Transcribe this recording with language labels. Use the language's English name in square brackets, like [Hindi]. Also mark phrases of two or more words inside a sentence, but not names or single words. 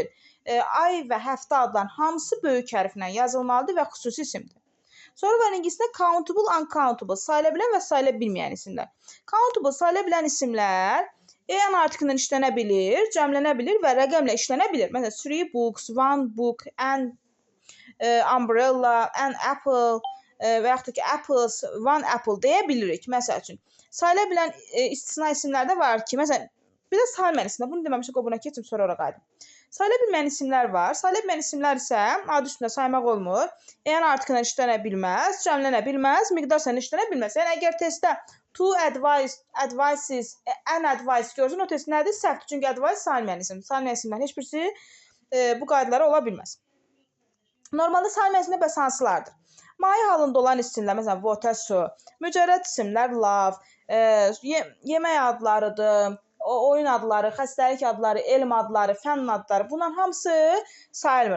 [Azerbaijani] Ay və həftə adların hamısı böyük hərflə yazılmalıdır və xüsusi isimdir. Sonra var ingiliscə [English] countable, uncountable, [Azerbaijani] sayıla bilən və sayıla bilməyən isimlər. Countable, sayıla bilən isimlər en artıqla işlənə bilir, cəmlənə bilir və rəqəmlə işlənə bilir. Məsələn, [English] 3 books, 1 book, an umbrella, an apple [Azerbaijani] və yaxud da ki, [English] apples, 1 apple [Azerbaijani] deyə bilirik. Məsəl üçün, sayıla bilən istisna isimlər də var ki, məsələn, bir də sayılmayan isimlər. Bunu deməmişik, o buna keçim, sonra ora qayıdım. Sayıla bilməyən isimlər var. Sayıla bilməyən isimlər isə adı üstündə saymaq olmur. En artıqla işlənə bilməz, cəmlənə bilməz, miqdar sayla işlənə bilməz. Yəni, əgər testdə [English] two advices, an advice [Azerbaijani] görsün, o test nədir? Səhvdir. Çünki advice sayılmayan isim. Sayılmayan isimlərin heç birisi bu qaydalara ola bilməz. Normalda sayılmayan isimlər bəs hansılardır? Maye halında olan isimlər, məsələn, water, su, mücərrəd isimlər, love, yemək adlarıdır, oyun adları, xəstəlik adları, elm adları, fənn adları, bunların hamısı sayılmır.